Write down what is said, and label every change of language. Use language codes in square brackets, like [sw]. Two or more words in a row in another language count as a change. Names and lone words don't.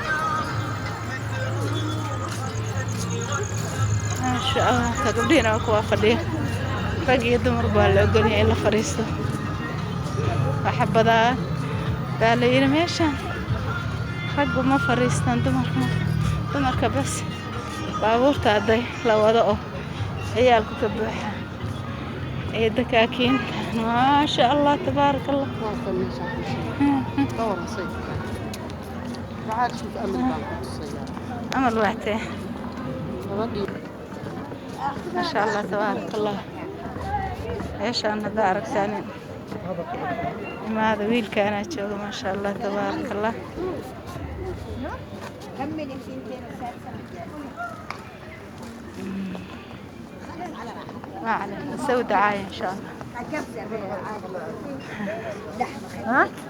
[ar] ما شاء الله [so] ka gabdhihiina waa kuwa fadhiya rag iyo dumar baa la ogolyahay in la fadhiisto waxa badan baa la yidhi meeshaan raggu ma fadhiistaan dumarka bas baabuurta hadday la wado oo ciyaalku ka buuxaan ee dakaakiin [ar] ما شاء الله تبارك الله واصل من شاف دور صيف تعال شوف أمل بانك السيارة [so] amal waatee [ar] ردي ما شاء الله تبارك الله [so] meeshaan haddaa aragtaanin imaada wiilkaanaa jooga [ar] ما شاء الله تبارك الله ما عليك نسوي دعاية إن شاء الله ها؟